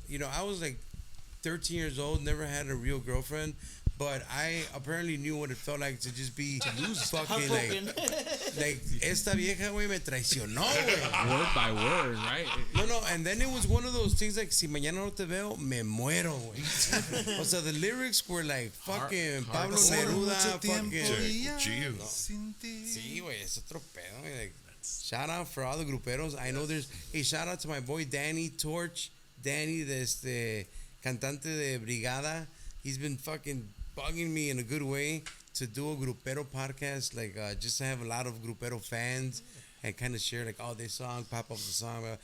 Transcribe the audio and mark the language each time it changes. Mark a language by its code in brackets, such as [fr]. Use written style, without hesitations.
[en] I was like 13 years old, never had a real girlfriend, but I apparently knew what it felt like to just be fucking like [es] esta vieja, güey, me traicionó, güey. [en] Word by word, right? No, and then it was one of those things like, [es] si mañana no te veo, me muero, güey. [en] O sea, the lyrics were like fucking Pablo Neruda, fucking Gessiel. [es] Sí, güey, es otro pedo, güey. [en] Like, shout out for all the gruperos. I know shout out to my boy Danny Torch. Danny, [es] cantante de Brigada. [en] He's been fucking bugging me in a good way. to do a Grupero podcast, like just to have a lot of Grupero fans and kind of share like, this song, pop up the song.